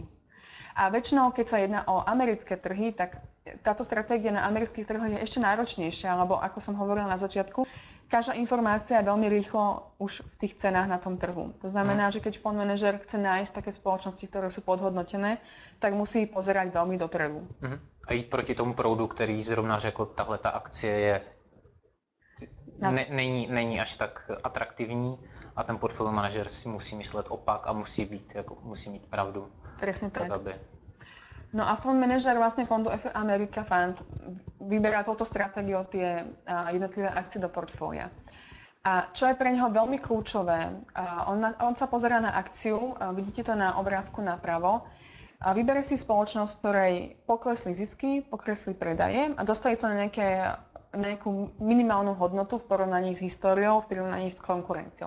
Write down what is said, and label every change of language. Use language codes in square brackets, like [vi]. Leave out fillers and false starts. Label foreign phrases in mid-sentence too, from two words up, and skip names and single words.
[sk] A väčšinou, keď sa jedná o americké trhy, tak táto stratégia na amerických trhoch je ešte náročnejšia, lebo ako som hovorila na začiatku, každá informácia je veľmi rýchlo už v tých cenách na tom trhu. To znamená, že keď fond manažer chce nájsť také spoločnosti, ktoré sú podhodnotené, tak musí pozerať veľmi dopredu. [cs] A jít proti tomu proudu, který zrovna řekl, tahle ta akcie není až tak atraktivní a ten portfolio manažer si musí myslet opak a musí mít pravdu. [sk] Presne tak. No a fond manažer vlastne fondu America Fund vyberá touto stratégiou tie jednotlivé akcie do portfólia. A čo je pre neho veľmi kľúčové, on sa pozerá na akciu, vidíte to na obrázku napravo, a vyberie si spoločnosť, ktorej poklesli zisky, poklesli predaje a dostali sa na nejakú minimálnu hodnotu v porovnaní s históriou, v porovnaní s konkurenciou.